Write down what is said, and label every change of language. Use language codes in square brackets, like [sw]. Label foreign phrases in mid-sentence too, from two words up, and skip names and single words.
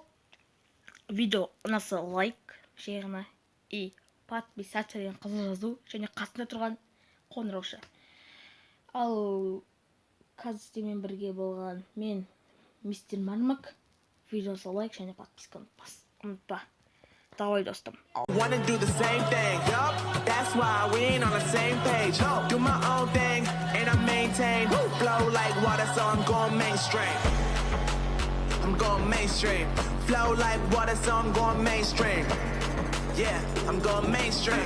[kk] Видео ұнаса лайк, шеріна [ru] и подписаться [kk] деген қызыл жазу, және қасында тұрған қоңыраушы. Ал қазір сіздермен бірге болған мен мистер Мамық. Видеосы лайк және подписканы ұмытпа. Давай достым. [en] Wanna do the same thing, yup. That's why we ain't on the same page. Do my own thing and I maintain. Flow like water, so I'm going mainstream. I'm going mainstream. Flow like water, so I'm going mainstream. Yeah, I'm going mainstream.